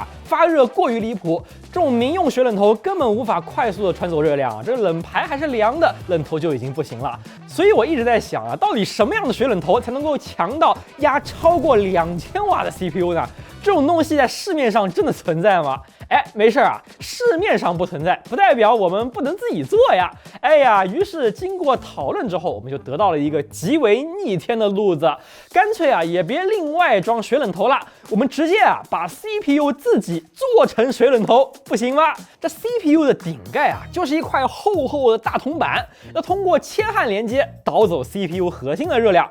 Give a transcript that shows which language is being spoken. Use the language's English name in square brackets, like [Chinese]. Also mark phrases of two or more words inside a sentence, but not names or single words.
[Chinese] 发热过于离譜，這種民用水冷頭根本無法快速的傳走熱量，這個冷排還是涼的，冷頭就已經不行了。所以我一直在想啊，到底什麼樣的水冷頭才能夠強到壓超過2000瓦的 CPU 呢？這種東西在市面上真的存在嗎？哎，沒事啊，市面上不存在，不代表我們不能自己做呀。哎呀，於是經過討論之後，我們就得到了一個極為逆天的路子，乾脆啊也別另外裝水冷頭了，我們直接啊把 CPU 自己做成水冷頭，不行嗎？這 CPU 的頂蓋啊就是一塊厚厚的大銅板，要通過鉛焊連接導走 CPU 核心的熱量。